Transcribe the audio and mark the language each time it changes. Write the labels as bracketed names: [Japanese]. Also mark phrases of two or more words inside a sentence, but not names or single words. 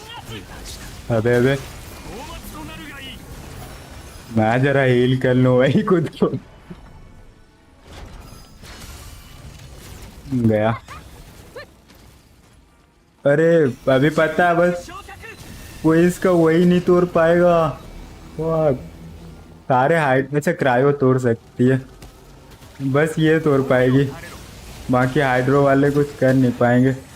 [Hindi] अबे अबे [Japanese] 討伐となるがいい [Hindi] मैं जरा हील कर लूं भाई खुद को। गया। अरे अभी पता है बस [Japanese] 昇格 [Hindi] कोई इसका वही नहीं तोड़ पाएगा। वाह, सारे हाइड अच्छा क्रायो तोड़ सकती है, बस ये तोड़ पाएगी, बाकी हाइड्रो वाले कुछ कर नहीं पाएंगे।